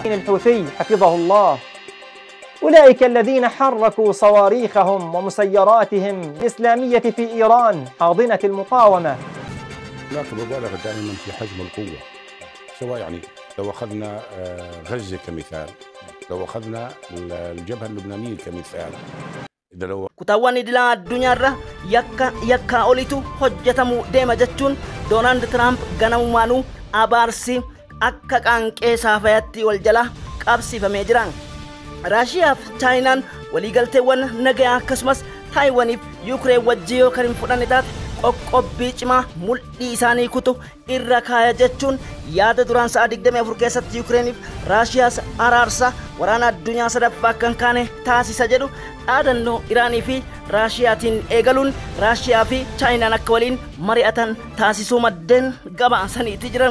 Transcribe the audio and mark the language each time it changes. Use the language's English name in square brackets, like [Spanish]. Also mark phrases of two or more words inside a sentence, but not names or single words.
[Arabic] الحوثي حفظه الله أولئك الذين حركوا صواريخهم ومسيراتهم الإسلامية في إيران حاضنة المقاومة. هناك مبالغة دائما في حجم القوة، سواء يعني لو أخذنا غزة كمثال، لو أخذنا الجبهة اللبنانية كمثال. [Oromo] kutaawwan idilaa addunyaarra yakka olitu hojjetamu deema jechuun Doonaald Tiraamp ganamumaanuu abaarsi akka qaanqee saafayatti wal jala qabsiifamee jira. Raashiyaa fi Chaayinaan waliigalteewwan nagayaa akkasumas Taayiwaaniif Yuukireen wajjin yoo kan hin fudhanne taate qoqqobbii cimaa mul'ii isaanii kutu irra kaaya jechuun yaada duraan sa'a 24 keessatti Yuukireeniif Raashiyaas araarsa waraana addunyaa sadaffaa kan kaane taasisa jedhu dhaadannoo Iraanii fi Raashiyaatiin eegaluun Raashiyaa fi Chaayinaan akka waliin mari'atan taasisuu maddeen gabaasaniiti jiran.